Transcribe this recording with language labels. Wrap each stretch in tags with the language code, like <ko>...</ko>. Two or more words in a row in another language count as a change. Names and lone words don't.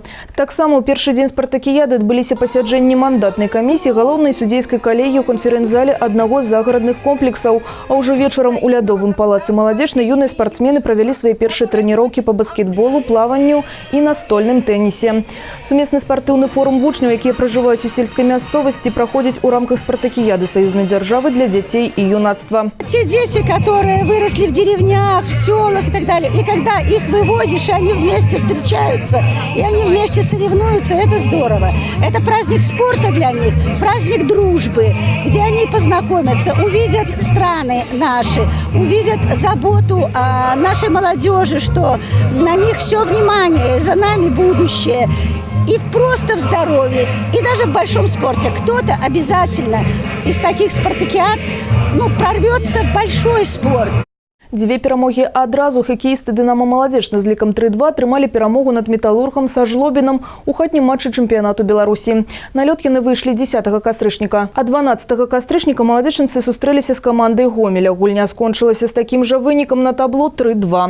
<be>Таксама ў першы дзень спартакіяды адбыліся пасяджэнні мандатнай камісіі галоўнай судзейскай калегіі ў канферэнц-зале аднаго з загарадных комплексаў, а ўжо вечарам у лядовым палацы Маладзечна юныя спартсмены правялі свае першыя трэніроўкі па баскетболу, плаванню і настольным тэнісе. Сумесны спартыўны форум вучняў, якія пражываюць у сельскай мясцовасці, праходзіць у рамках спартакіяды саюзнай дзяржавы для дзяцей і юнацтва.</be> <ru>Те дети, которые выросли в деревнях, в селах и так далее, и когда их вывозишь, и они вместе встречаются, и они вместе соревнуются, это здорово. Это праздник спорта для них, праздник дружбы, где они познакомятся, увидят страны наши, увидят заботу о нашей молодежи, что на них все внимание, за нами будущее. И просто в здоровье, и даже в большом спорте. Кто-то обязательно из таких спартакиад прорвется в большой спорт.</ru> <be>Дзве перамогі адразу хакеісты «Дынамо Маладзечна» з лікам 3-2 атрымалі перамогу над «Металлургам» са Жлобінам у хатнім матчы чэмпіянату Беларусі. На лёд яны выйшлі 10 кастрычніка. А 12 кастрычніка маладзечніцы сустрэліся з камандай Гомеля. Гульня скончылася з такім жа вынікам на табло 3-2.</be>